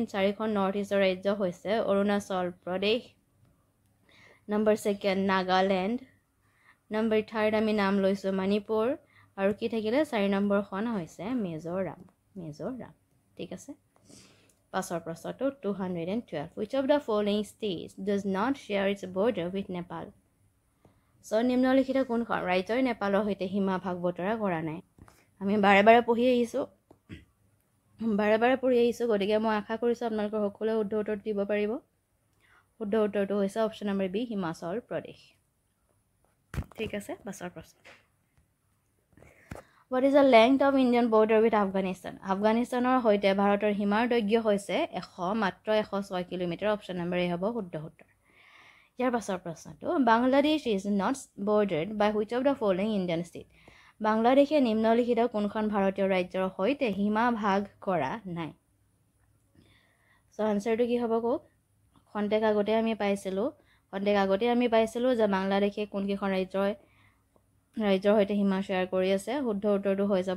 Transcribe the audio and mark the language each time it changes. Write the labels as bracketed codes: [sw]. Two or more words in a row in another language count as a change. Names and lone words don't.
[as] 4খন নৰ্থ ইষ্টৰ ৰাজ্য হৈছে অৰুণাচল প্ৰদেশ নম্বৰ 2 নাগালেণ্ড নম্বৰ 3 আমি নাম লৈছোঁ মণিপুৰ আৰু কি থাকিলে 4 নম্বৰখন হৈছে মিজোৰাম ঠিক আছে পাছৰ প্ৰশ্নটো 212 [en] which of the following states does not share its border with Nepal [as] নিম্নলিখিত কোনখন ৰাজ্যই নেপালৰ সৈতে সীমা ভাগ বতৰা কৰা নাই আমি বাৰে বাৰে পঢ়ি আহিছোঁ গতিকে মই আশা কৰিছোঁ আপোনালোকৰ সকলোৱে শুদ্ধ উত্তৰ দিব পাৰিব শুদ্ধ উত্তৰটো হৈছে [en] option number B [as] হিমাচল প্ৰদেশ ঠিক আছে পাছৰ প্ৰশ্ন [en] What is the length of Indian border with Afghanistan? [as] আফগানিস্তানৰ সৈতে ভাৰতৰ সীমাৰ দৈৰ্ঘ্য হৈছে মাত্ৰ 106 কিলোমিটাৰ [en] option number A [as] হ'ব শুদ্ধ উত্তৰ ইয়াৰ পাছৰ প্ৰশ্নটো [en] Bangladesh is not bordered by which of the following Indian state [as] বাংলাদেশে নিম্নলিখিত কোনখন ভাৰতীয় ৰাজ্যৰ সৈতে সীমা ভাগ কৰা নাই আনচাৰটো কি হ'ব কওক খন্তেক আগতে আমি পাইছিলোঁ যে বাংলাদেশে কোনকেইখন ৰাজ্যৰ সৈতে সীমা শ্বেয়াৰ কৰি আছে শুদ্ধ উত্তৰটো হৈ যাব